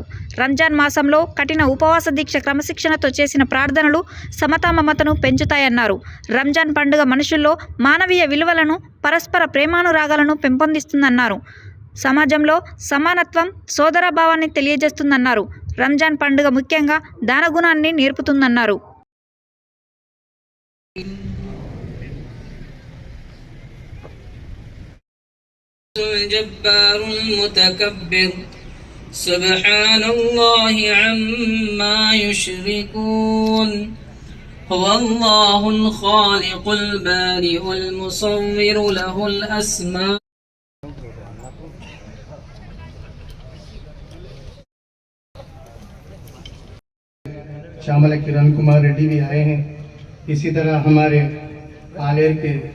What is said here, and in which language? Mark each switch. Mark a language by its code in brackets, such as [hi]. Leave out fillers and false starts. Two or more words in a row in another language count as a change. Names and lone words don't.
[te] రంజాన్ మాసంలో కఠిన ఉపవాస దీక్ష క్రమశిక్షణతో చేసిన ప్రార్థనలు సమతా మమతను పెంచుతాయన్నారు. రంజాన్ పండుగ మనుషుల్లో మానవీయ విలువలను, పరస్పర ప్రేమానురాగాలను పెంపొందిస్తుందన్నారు. సమాజంలో సమానత్వం, సోదరభావాన్ని తెలియజేస్తుందన్నారు. రంజాన్ పండుగ ముఖ్యంగా దానగుణాన్ని నేర్పుతుందన్నారు. [ar] الجبار المتكبر سبحان الله عما يشركون هو الله الخالق البارئ المصور له الأسماء [hi] चामल किरण कुमार रेड्डी भी आए हैं। इसी तरह हमारे आलेर के